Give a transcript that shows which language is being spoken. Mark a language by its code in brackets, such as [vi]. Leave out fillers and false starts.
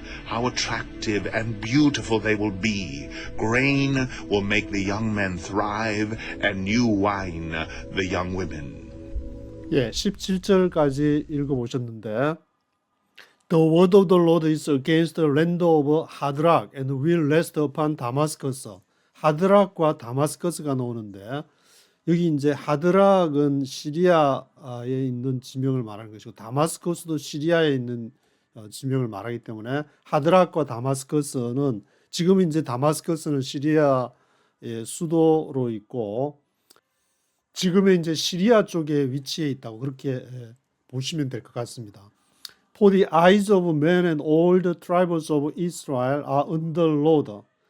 [en] How attractive and beautiful they will be. Grain will make the young men thrive, and new wine the young women. [ko] 17절까지 읽어보셨는데 [en] The word of the Lord is against the land of Hadrach and will rest upon Damascus. [ko] 하드락과 다마스커스가 나오는데 여기 이제 하드락은 시리아에 있는 지명을 말하는 것이고 다마스커스도 시리아에 있는 지명을 말하기 때문에 하드락과 다마스커스는 지금 이제 다마스커스는 시리아의 수도로 있고 지금의 이제 시리아 쪽에 위치해 있다고 그렇게 보시면 될 것 같습니다. [en] For the eyes of men and all the tribes of Israel are on the Lord.